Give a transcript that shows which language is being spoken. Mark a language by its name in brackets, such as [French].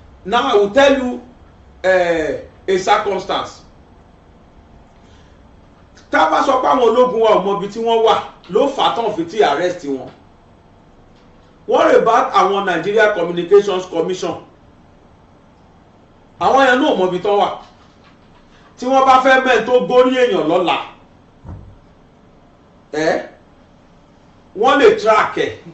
[English] Now I will tell you a circumstance. [Yoruba] Tá a bá sọ pé àwọn ológun wa ò mọ ibi tí wọ́n wà ló fà á tán fi tí arrest wọn. [English] What about àwọn Nigeria Communications Commission? [Yoruba] Àwọn yẹn náà mọ ibi tán wà. Tí wọ́n bá fẹ́ mẹ́rin tó górí èèyàn lọ́la, wọ́n lè track ẹ̀.